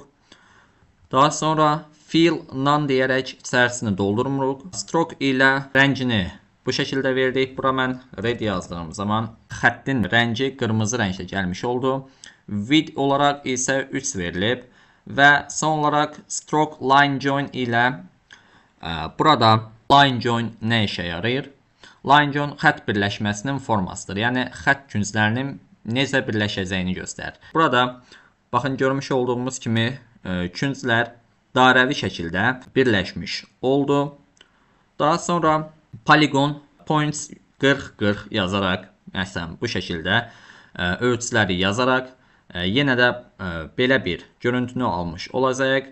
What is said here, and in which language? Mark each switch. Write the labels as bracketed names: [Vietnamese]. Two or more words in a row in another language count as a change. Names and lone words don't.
[Azerbaijani] Daha sonra [English] fill none [Azerbaijani] deyərək içərisini doldurmuruq. Stroke ilə rəngini bu şəkildə verdik. Bura mən red yazdığım zaman xəttin rəngi qırmızı rənglə gəlmiş oldu. Width olaraq isə 3 verilib və son olaraq [English] stroke line join [Azerbaijani] ilə burada [English] line join [Azerbaijani] nə işə yarayır? [English] Line join [Azerbaijani] xətt birləşməsinin formasıdır. Yəni xətt künclərinin necə birləşəcəyini göstərir. Burada baxın, görmüş olduğumuz kimi künclər dairəvi şəkildə birləşmiş oldu. Daha sonra [English] polygon points [Azerbaijani] 40-40 yazaraq, məsələn bu şəkildə ölçüləri yazaraq yenə də belə bir görüntünü almış olacaq.